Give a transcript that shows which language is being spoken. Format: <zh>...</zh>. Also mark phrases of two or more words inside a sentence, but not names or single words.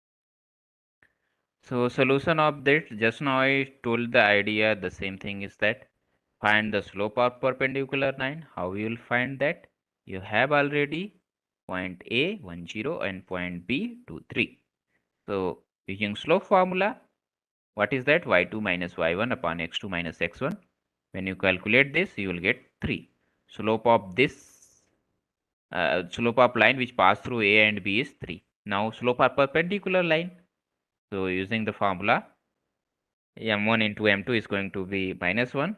<en>So solution of that, just now I told the idea, the same thing is that find the slope of perpendicular line. How you will find that? You have already point A 1 0 and point B 2 3. So using slope formula, what is that? Y2 minus y1 upon x2 minus x1. When you calculate this, you will get 3. Slope of this slope of line which pass through A and B is 3. Now slope of perpendicular line. So using the formula, m1 into m2 is going to be -1.</en>